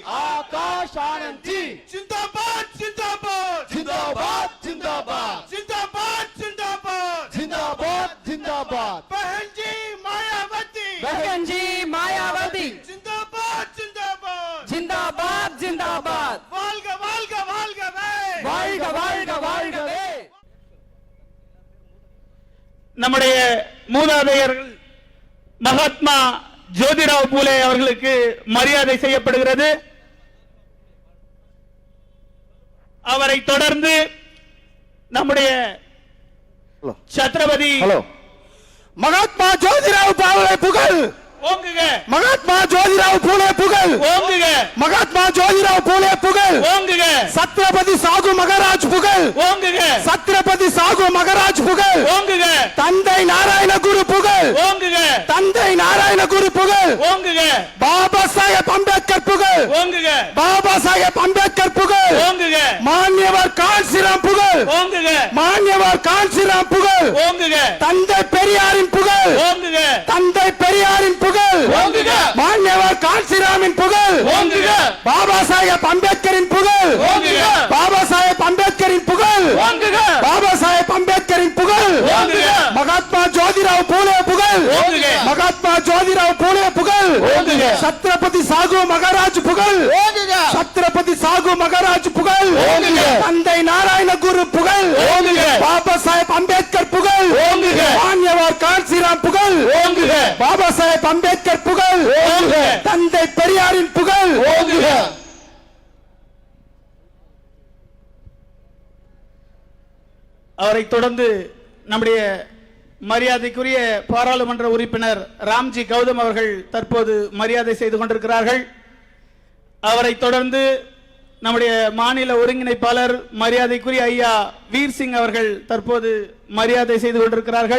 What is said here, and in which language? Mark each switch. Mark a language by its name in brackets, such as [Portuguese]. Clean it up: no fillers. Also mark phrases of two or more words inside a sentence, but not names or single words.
[Hindi] आकाश आनंद जी, जिंदाबाद जिंदाबाद जिंदाबाद जिंदाबाद, जिंदाबाद जिंदाबाद जिंदाबाद जिंदाबाद, बहन जी मायावती, बहन जी मायावती, जिंदाबाद जिंदाबाद जिंदाबाद जिंदाबाद, [Tamil] வாழ்க வாழ்க வாழ்கவே, வாழ்க வாழ்க வாழ்கவே. நம்முடைய மூதாதையர்கள் மகாத்மா ஜோதிராவ் பூலே அவர்களுக்கு மரியாதை செய்யப்படுகிறது. அவரை தொடர்ந்து நம்முடைய சத்ரபதி மகாத்மா ஜோதிராவ் பூலே புகழ், ஓங்குக, மகாத்மா ஜோதிராவ் பூலே புகழ், ஓங்குக, மகாத்மா ஜோதிராவ் பூலே புகழ், ஓங்குக, சத்ரபதி சாகு மகாராஜ் புகழ், ஓங்குக, சத்ரபதி சாகு மகாராஜ் புகழ், ஓங்குக, தந்தை நாராயண குரு புகழ், ஓங்குக, தந்தை நாராயண குரு புகழ், ஓங்குக, பாபா சாகேப் அம்பேத்கர் புகழ், ஓங்குக, பாபா சாகேப் அம்பேத்கர் புகழ், ஓங்குக, மான்யவர் கான்ஷிராம் புகழ், ஓங்குக, மான்யவர் கான்ஷிராம் புகழ், ஓங்குக, தந்தை பெரியாரின் புகழ், ஓங்குக, தந்தை பெரியாரின் புகழ், ஓங்குக, மான்யவர் கான்ஷிராமின் புகழ், ஓங்குக, பாபா சாகேப் அம்பேத்கரின் புகழ், ஓங்குக, பாபா சாகேப் அம்பேத்கரின் புகழ், ஓங்குக, பாபா சாகேப் அம்பேத்கரின் புகழ், ஓங்குக, மகாத்மா ஜோதிராவ் பூலே புகழ், ஓங்குக, மகாத்மா ஜோதிராவ் பூலே புகழ், ஓங்குக, சத்ரபதி சாகு மகாராஜ் புகழ், ஓங்குக, சத்ரபதி சாகு மகாராஜ் புகழ், ஓங்குக, தந்தை நாராயண குரு புகழ், ஓங்குக, பாபா சாகேப் அம்பேத்கர் புகழ், ஓங்குக, மான்யவர் கான்ஷிராம் புகழ், ஓங்குக, பாபா சாகேப் அம்பேத்கர் புகழ், ஓங்குக, தந்தை பெரியாரின் புகழ், ஓங்குக. அவரை தொடர்ந்து நம்முடைய மரியாதைக்குரிய பாராளுமன்ற உறுப்பினர் ராம்ஜி கௌதம் அவர்கள் தற்போது மரியாதை செய்து கொண்டிருக்கிறார்கள். அவரை தொடர்ந்து நம்முடைய மாநில ஒருங்கிணைப்பாளர் மரியாதைக்குரிய ஐயா வீர் சிங் அவர்கள் தற்போது மரியாதை செய்து கொண்டிருக்கிறார்கள்.